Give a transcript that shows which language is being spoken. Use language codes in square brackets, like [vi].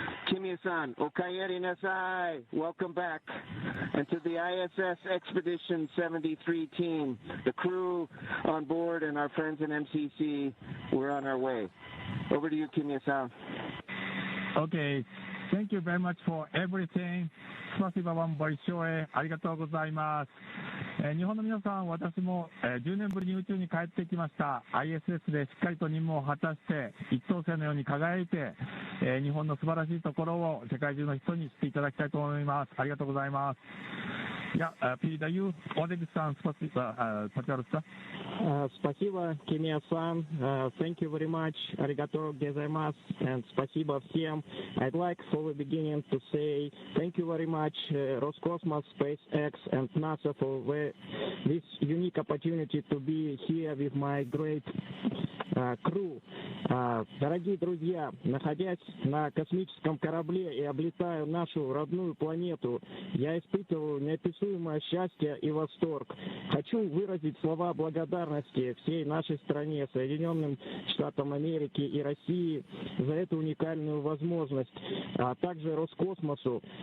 [en] Kimiya-san, Okayeri Nasai, welcome back. And to the ISS Expedition 73 team, the crew on board and our friends in MCC, we're on our way. Over to you, Kimiya-san. Okay. Thank you very much for everything. [ru] スパシバワンボイショー [ja] へありがとうございます。日本の皆さん、私も10年ぶりに宇宙に帰ってきました。 ISS でしっかりと任務を果たして一等星のように輝いて、日本の素晴らしいところを世界中の人に知っていただきたいと思います。ありがとうございます。 [ru] Я передаю Олег-сан, пожалуйста. Спасибо, Kimiya-san. [en] Thank you very much. [ja] Arigato gozaimasu. [ru] And спасибо всем. [en] I'd like for the beginning to say thank you very much, Roscosmos, SpaceX, and NASA for this unique opportunity to be here with my great crew. [ru] Дорогие друзья, находясь на космическом корабле и облетая нашу родную планету, я испытываю неописуемое счастье и восторг. Хочу выразить слова благодарности всей нашей стране, Соединенным Штатам Америки и России за эту уникальную возможность, а также Роскосмосу.